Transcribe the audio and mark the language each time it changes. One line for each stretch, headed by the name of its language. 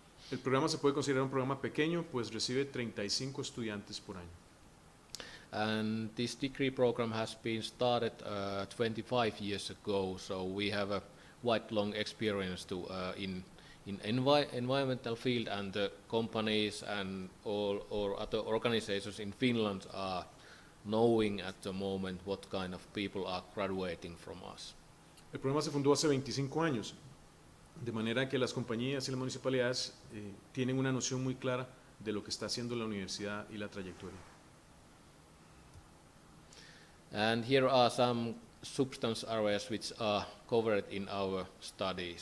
Spanish: El programa se puede considerar un programa pequeño, pues recibe 35 estudiantes por año.
English: And this degree program has been started 25 years ago, so we have a quite long experience in environmental field, and the companies and all other organizations in Finland are knowing at the moment what kind of people are graduating from us.
Spanish: El programa se fundó hace 25 años, de manera que las compañías y las municipalidades tienen una noción muy clara de lo que está haciendo la universidad y la trayectoria.
English: And here are some substance areas which are covered in our studies.